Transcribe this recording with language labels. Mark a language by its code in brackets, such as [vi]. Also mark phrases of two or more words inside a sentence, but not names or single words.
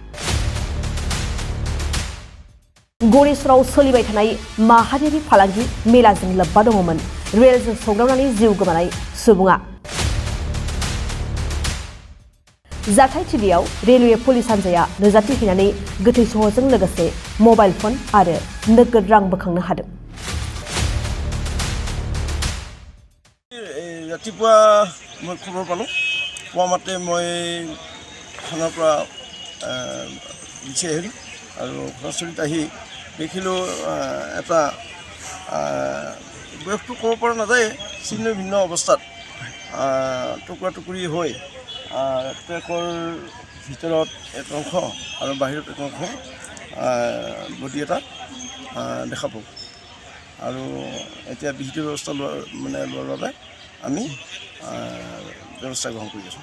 [brx] गरेसराव सोलिबाय थानाय माहारियारि फालांगि मेलाजों लोब्बा दङमोन रेलजों सौग्रावनानै जिउ गोमानाय सुबुङा। जाथायथिलियाव रेलवे पुलिस हान्जाया नुजाथि हैनानै गोथै सहजों लोगोसे मबाइल फन आरो नोगोद रां बोखांनो हादों। [as] ৰাতিপুৱা মই খবৰ পালোঁ, পোৱা মাত্ৰে মই থানাৰ পৰা গুচি আহিলোঁ আৰু ঘৰচৰিত আহি দেখিলোঁ এটা বয়সটো ক'ব পৰা নাযায়, ছিন্ন ভিন্ন অৱস্থাত টুকুৰা টুকুৰি হৈ ট্ৰেকৰ ভিতৰত এক অংশ আৰু বাহিৰত এক অংশ বডি এটা দেখা পাওঁ আৰু এতিয়া বিহিত ব্যৱস্থা লোৱাৰ বাবে আমি ব্যৱস্থা গ্ৰহণ কৰি আছোঁ।